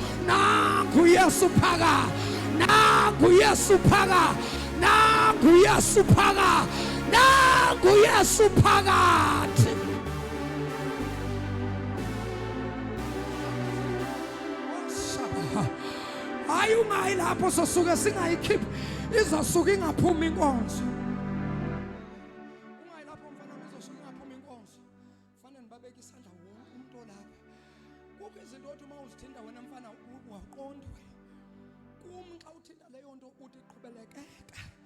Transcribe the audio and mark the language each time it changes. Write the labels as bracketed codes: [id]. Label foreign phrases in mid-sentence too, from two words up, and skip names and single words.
[zu] Nangu uYesu phaka, nangu uYesu phaka, nangu uYesu phaka, nangu uYesu phakathi. Hayi ungayi lapho sosuke singayikhiphi, izosuka ingaphumi inkonzo. Ungayi lapho mfana izosuka ingaphumi inkonzo. Kufanele nibabeke isandla wonke umuntu olapha. Kukho izinto othi uma uzithinta wena mfana waqondwe. [xh] Kum xa uthinta leyo nto uthi qhubelekeka.